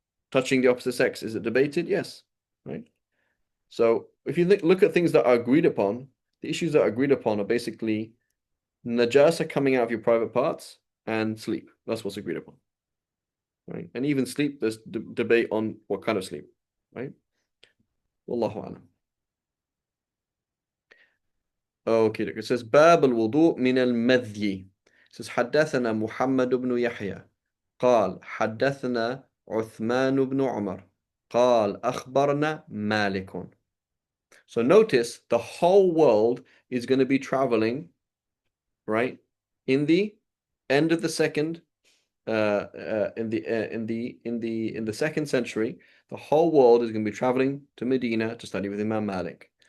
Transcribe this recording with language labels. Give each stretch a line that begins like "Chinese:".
English: Touching the opposite sex, is it debated? Yes, right? So if you look at things that are agreed upon, the issues that are agreed upon are basically najasa coming out of your private parts and sleep. That's what's agreed upon, right? And even sleep, there's debate on what kind of sleep, right? Wallahu alam. Okay, look, it says
Arabic: باب الوضوء من المذي.
English: It says
Arabic: حدثنا محمد بن يحيى قال حدثنا عثمان بن عمر قال أخبرنا مالك.
English: So notice the whole world is going to be traveling, right? In the end of the second, in the second century, the whole world is going to be traveling to Medina to study with Imam Malik.